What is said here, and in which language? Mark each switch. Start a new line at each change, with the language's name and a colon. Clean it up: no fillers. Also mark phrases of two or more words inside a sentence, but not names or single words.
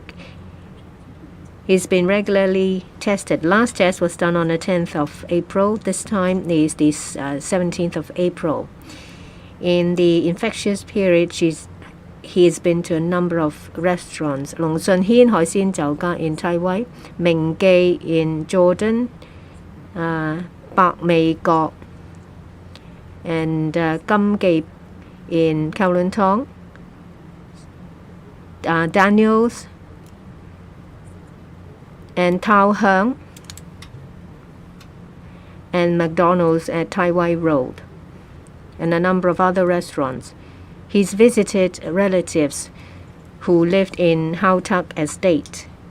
English: He's been regularly tested. Last test was done on the 10th of April. This time is the 17th of April. In the infectious period, he's been to a number of restaurants. Long Sun Hien 海鮮酒家 in Taiwan, Ming Gei in Jordan, Bak Mei Gok and Gam Gei in Kowloon Tong, Daniels and Tao Hung, and McDonald's at Taiwan Road, and a number of other restaurants. He's visited relatives who lived in Hau Tak Estate.